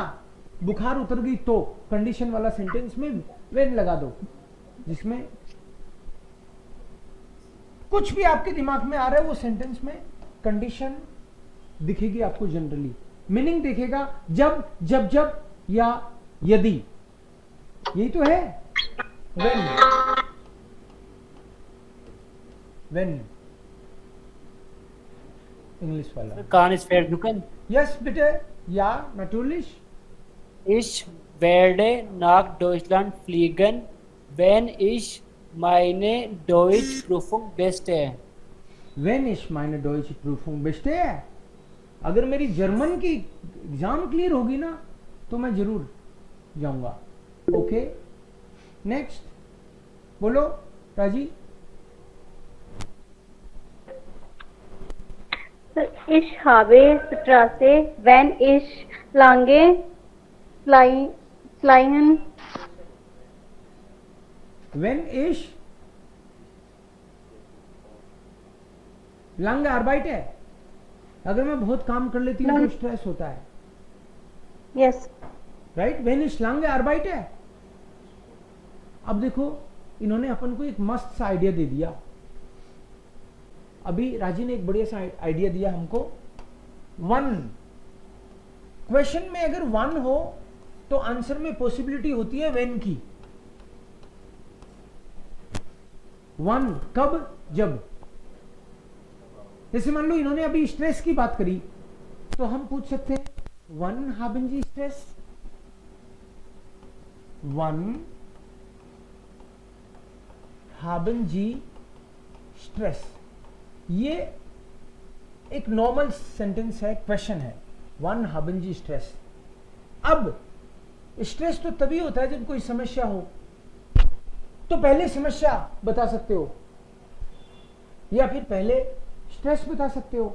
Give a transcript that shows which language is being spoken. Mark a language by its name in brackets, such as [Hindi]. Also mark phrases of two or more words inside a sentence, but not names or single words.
[Hindi] बुखार उतर गई तो कंडीशन वाला सेंटेंस में वेन लगा दो, जिसमें कुछ भी आपके दिमाग में आ रहा है वो सेंटेंस में कंडीशन दिखेगी आपको। [English] generally meaning [Hindi] दिखेगा जब जब जब या यदि, यही तो है [English] when English [Hindi] वाला। [German] Kann ist werden. [Hindi] यस बेटे, या natürlich। [German] Ich werde nach Deutschland fliegen, wenn ich meine Deutschprüfung bestehe. Wenn ich meine deutsche Prüfung bestehe, [Hindi] अगर मेरी जर्मन की एग्जाम क्लियर होगी ना तो मैं जरूर जाऊंगा। ओके, नेक्स्ट बोलो राजी। [German] Ich habe Straße, wenn ich lange fliegen. Wenn ich lange arbeite, [Hindi] अगर मैं बहुत काम कर लेती हूँ तो स्ट्रेस होता है। [English] Yes. [Hindi] राइट, [German] wenn ich lang arbeit [Hindi] है। अब देखो इन्होंने अपन को एक मस्त सा आइडिया दे दिया। अभी राजी ने एक बढ़िया सा आइडिया दिया हमको। वन क्वेश्चन में अगर वन हो तो आंसर में पॉसिबिलिटी होती है वेन की। वन कब, जब। जैसे मान लो इन्होंने अभी स्ट्रेस की बात करी, तो हम पूछ सकते हैं [German] wenn haben Sie Stress, wenn haben Sie Stress. [Hindi] ये एक नॉर्मल सेंटेंस है, क्वेश्चन है, [German] wenn haben Sie Stress. [Hindi] अब स्ट्रेस तो तभी होता है जब कोई समस्या हो, तो पहले समस्या बता सकते हो या फिर पहले स्ट्रेस बता सकते हो।